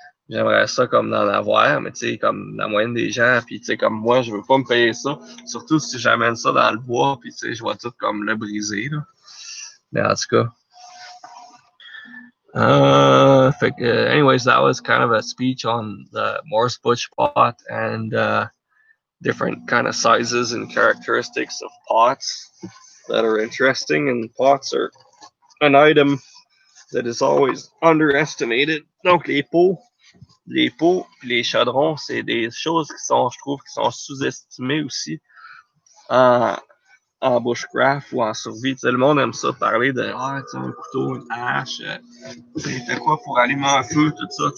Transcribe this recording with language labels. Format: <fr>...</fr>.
<fr>J'aimerais ça comme d'en avoir, mais tu sais, comme la moyenne des gens, puis tu sais, comme moi, je veux pas me payer ça, surtout si j'amène ça dans le bois, puis tu sais, je vois tout comme le briser, là. Mais en tout cas.</fr> <en>Anyways, that was kind of a speech on the Morse Butch pot and different kind of sizes and characteristics of pots that are interesting. And pots are an item that is always underestimated.</en> <fr>Donc les pots puis les chaudrons, c'est des choses qui sont, je trouve, qui sont sous-estimées aussi en bushcraft ou en survie. Tu sais, le monde aime ça parler de un couteau, une hache, c'est quoi pour allumer un feu, tout ça.</fr>